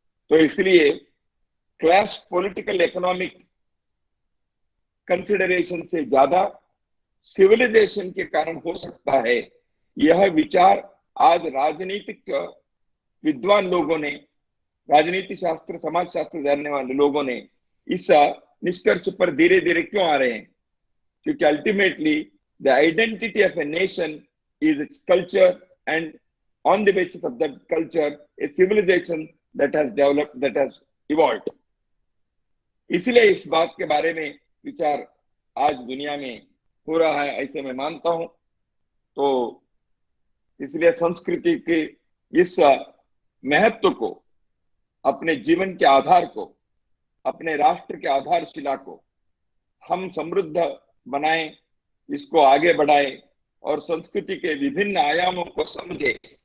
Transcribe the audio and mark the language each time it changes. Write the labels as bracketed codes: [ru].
[hi] तो इसलिए class political economic consideration से ज्यादा सिविलाइजेशन के कारण हो सकता है। यह विचार आज राजनीतिक विद्वान लोगों ने, राजनीति शास्त्र, समाज शास्त्र जानने वाले लोगों ने इस निष्कर्ष पर धीरे धीरे क्यों आ रहे हैं? [en] क्योंकि ultimately the identity of a nation is its culture, and on the basis of that culture, a civilization that has developed, that has evolved. [hi] इसलिए इस बात के बारे में विचार आज दुनिया में हो रहा है, ऐसे मैं मानता हूं। तो इसलिए संस्कृति के इस महत्व को, अपने जीवन के आधार को, अपने राष्ट्र के आधारशिला को हम समृद्ध बनाएं, इसको आगे बढ़ाएं और संस्कृति के विभिन्न आयामों को समझे।